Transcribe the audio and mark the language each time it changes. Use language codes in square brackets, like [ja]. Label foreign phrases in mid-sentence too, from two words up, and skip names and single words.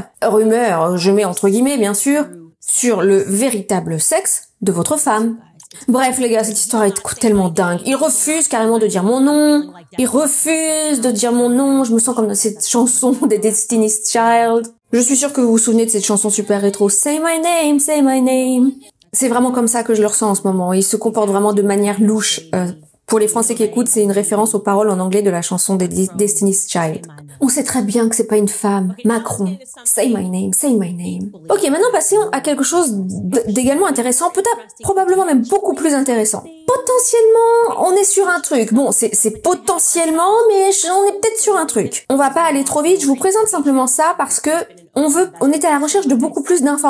[fr] Rumeurs, je mets entre guillemets, bien sûr, sur le véritable sexe de votre femme. Bref, les gars, cette histoire est tellement dingue. Il refuse carrément de dire mon nom. Il refuse de dire mon nom. Je me sens comme dans cette chanson des Destiny's Child. Je suis sûre que vous vous souvenez de cette chanson super rétro. [en] Say my name, say my name. [fr] C'est vraiment comme ça que je le ressens en ce moment. Il se comporte vraiment de manière louche. Pour les Français qui écoutent, c'est une référence aux paroles en anglais de la chanson des Destiny's Child. On sait très bien que c'est pas une femme. Macron. [en] Say my name, say my name. [fr] Ok, maintenant passons à quelque chose d'également intéressant, peut-être, probablement même beaucoup plus intéressant. Potentiellement, on est sur un truc. Bon, c'est potentiellement, mais on est peut-être sur un truc. On va pas aller trop vite, je vous présente simplement ça parce que on est à la recherche de beaucoup plus d'informations.